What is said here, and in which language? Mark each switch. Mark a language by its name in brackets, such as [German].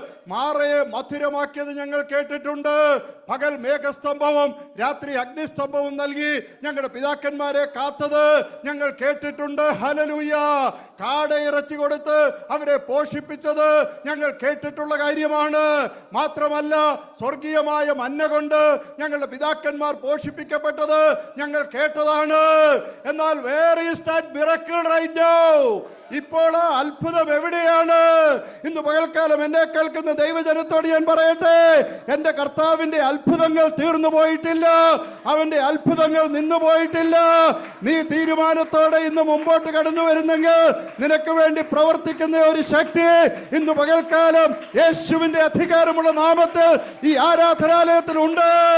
[Malayalam] മാറയെ മധുരമാക്കിയത് ഞങ്ങൾ കേട്ടിട്ടുണ്ട്. പകൽ മേഘസ്തംഭവും രാത്രി അഗ്നിസ്തംഭവും നൽകി ഞങ്ങളുടെ പിതാക്കന്മാരെ കാത്തത് ഞങ്ങൾ കേട്ടിട്ടുണ്ട്. ഹല്ലേലൂയ! കാടയിറച്ചി കൊടുത്ത് അവരെ പോഷിപ്പിച്ചത് ഞങ്ങൾ കേട്ടിട്ടുള്ള കാര്യമാണ്. മാത്രമല്ല, സ്വർഗീയമായ മന്ന കൊണ്ട് ഞങ്ങളുടെ പിതാക്കന്മാർ പോഷിപ്പിക്കപ്പെട്ടത് ഞങ്ങൾ കേട്ടതാണ്. എന്നാൽ [English] where is that miracle right now? [Malayalam] ഇപ്പോൾ ആ അത്ഭുതം എവിടെയാണ്? ഇന്ന് പകൽക്കാലം എന്നെ കേൾക്കുന്ന ദൈവജനത്തോട് ഞാൻ പറയട്ടെ, എൻ്റെ കർത്താവിന്റെ അത്ഭുതങ്ങൾ തീർന്നു പോയിട്ടില്ല, അവന്റെ അത്ഭുതങ്ങൾ നിന്നു പോയിട്ടില്ല. നീ തീരുമാനത്തോടെ ഇന്ന് മുമ്പോട്ട് കടന്നു വരുന്നെങ്കിൽ നിനക്ക് വേണ്ടി പ്രവർത്തിക്കുന്ന ഒരു ശക്തി ഇന്ന് പകൽക്കാലം യേശുവിന്റെ അധികാരമുള്ള നാമത്തിൽ ഈ ആരാധനാലയത്തിലുണ്ട്.